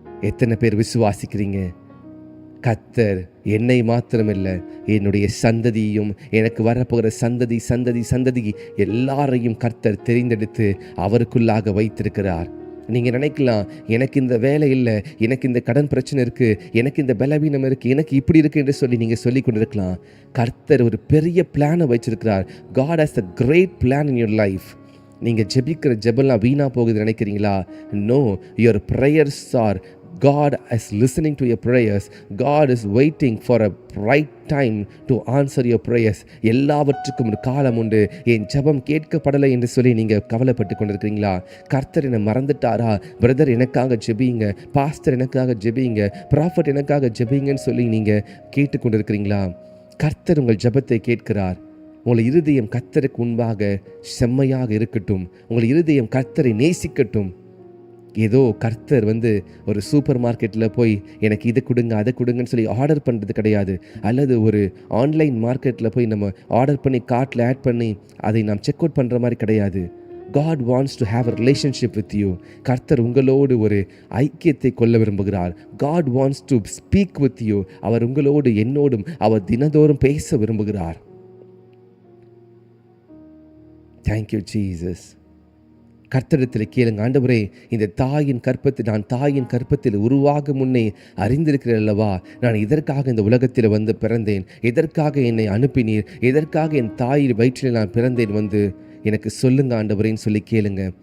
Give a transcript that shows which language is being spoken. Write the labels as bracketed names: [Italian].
[Tamil] எத்தனை பேர் விசுவாசிக்கிறீங்க? கர்த்தர் என்னை மாத்திரமில்ல, என்னுடைய சந்ததியும் எனக்கு வரப்போகிற சந்ததி சந்ததி சந்ததி எல்லாரையும் கர்த்தர் தெரிந்தெடுத்து அவருக்குள்ளாக வைத்திருக்கிறார். நீங்கள் நினைக்கலாம், எனக்கு இந்த வேலை இல்லை, எனக்கு இந்த கடன் பிரச்சனை இருக்குது, எனக்கு இந்த பலவீனம் இருக்குது, எனக்கு இப்படி இருக்குது என்று சொல்லி நீங்கள் சொல்லி கொண்டிருக்கலாம். கர்த்தர் ஒரு பெரிய பிளானை வச்சிருக்கிறார். [English] God has a great plan in your life. [Tamil] நீங்கள் ஜெபிக்கிற ஜெபெல்லாம் வீணாக போகுது நினைக்கிறீங்களா? [English] No, your prayers are God is listening to your prayers. God is waiting for a right time to answer your prayers. [Tamil] எல்லாவற்றுக்கும் ஒரு காலம் உண்டு. என் ஜெபம் கேட்கப்படலை என்று சொல்லி நீங்கள் கவலைப்பட்டு கொண்டிருக்கிறீங்களா? கர்த்தர் என்னை மறந்துட்டாரா? பிரதர் எனக்காக ஜெபிங்க, பாஸ்டர் எனக்காக ஜெபிங்க, ப்ராஃபட் எனக்காக ஜெபிங்கன்னு சொல்லி நீங்கள் கேட்டுக்கொண்டிருக்கிறீங்களா? கர்த்தர் உங்கள் ஜெபத்தை கேட்கிறார். உங்கள் இருதயம் கர்த்தருக்கு முன்பாக செம்மையாக இருக்கட்டும். உங்கள் இருதயம் கர்த்தரை நேசிக்கட்டும். ஏதோ கர்த்தர் வந்து ஒரு சூப்பர் மார்க்கெட்டில் போய் எனக்கு இதை கொடுங்க அதை கொடுங்கன்னு சொல்லி ஆர்டர் பண்ணுறது கிடையாது. அல்லது ஒரு ஆன்லைன் மார்க்கெட்டில் போய் நம்ம ஆர்டர் பண்ணி கார்ட்டில் ஆட் பண்ணி அதை நாம் செக் அவுட் பண்ணுற மாதிரி கிடையாது. [English] God wants to have a relationship with you. [Tamil] கர்த்தர் உங்களோடு ஒரு ஐக்கியத்தை கொள்ள விரும்புகிறார். [English] God wants to speak with you. [Tamil] அவர் உங்களோடு என்னோடும் அவர் தினந்தோறும் பேச விரும்புகிறார். [English] Thank you Jesus. [Tamil] கர்த்தரிடத்தில் கேளுங்க, ஆண்டவரே இந்த நான் தாயின் கற்பத்தில் உருவாக முன்னே அறிந்திருக்கிறேன் அல்லவா, நான் இதற்காக இந்த உலகத்தில் வந்து பிறந்தேன், எதற்காக என்னை அனுப்பினீர், எதற்காக என் தாயின் வயிற்றில் நான் பிறந்தேன் வந்து எனக்கு சொல்லுங்க ஆண்டவரேன்னு சொல்லி கேளுங்க.